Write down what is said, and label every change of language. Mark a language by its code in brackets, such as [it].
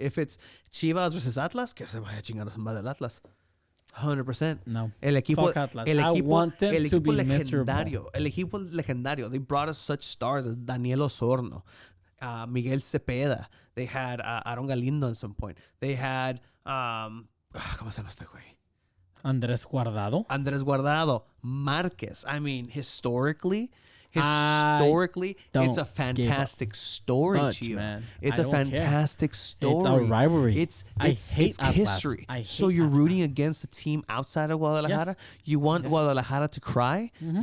[en] If it's Chivas versus Atlas, [es] que se vaya a chingar a su madre el Atlas. 100%. [en] No. [es] El equipo, [en] fuck Atlas. I want them to be miserable. [es] El equipo legendario. [en] They brought us such stars as Daniel Osorno, Miguel Cepeda. They had Aaron Galindo at some point. They had, [es] ¿cómo se llama este güey? [en] Andrés Guardado. Márquez. I mean, historically, it's a fantastic story, Chio. Man. It's a fantastic story. It's a rivalry. It's hate history. So you're rooting against the team outside of Guadalajara? Yes. You want Guadalajara to cry? Mm-hmm.